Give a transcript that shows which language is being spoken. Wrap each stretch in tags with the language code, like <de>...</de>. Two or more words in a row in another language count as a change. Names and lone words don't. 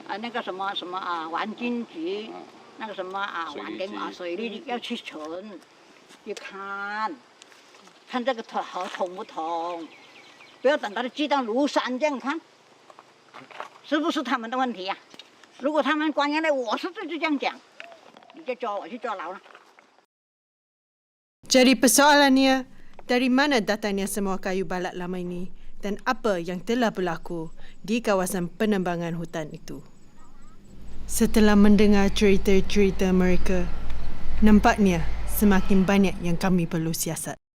<zh>那个什么环境局，那个什么环境水利局要去巡，去看这个河通不通，不要等到寄到庐山这样看。是不是他们的问题如果他们官员来，我是就这样讲，你就抓我去坐牢了。</zh> <ms>Jadi persoalannya, dari mana datangnya semua kayu balat lama ini dan apa yang telah berlaku di kawasan penembangan hutan itu? Setelah mendengar cerita-cerita mereka, nampaknya semakin banyak yang kami perlu siasat.</ms>